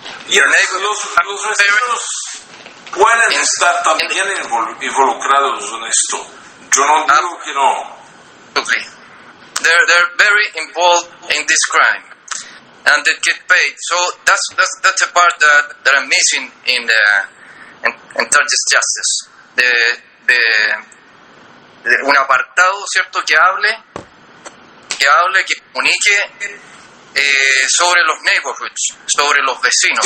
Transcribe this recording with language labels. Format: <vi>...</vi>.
<es>Los vecinos pueden estar también involucrados en esto. Yo no digo que no.</es> <en>Okay. They're very involved in this crime, and they get paid. So that's a part that I'm missing in Target Justice.</en> <es>De un apartado, cierto, que hable, que comunique sobre los neighborhoods, sobre los vecinos.</es>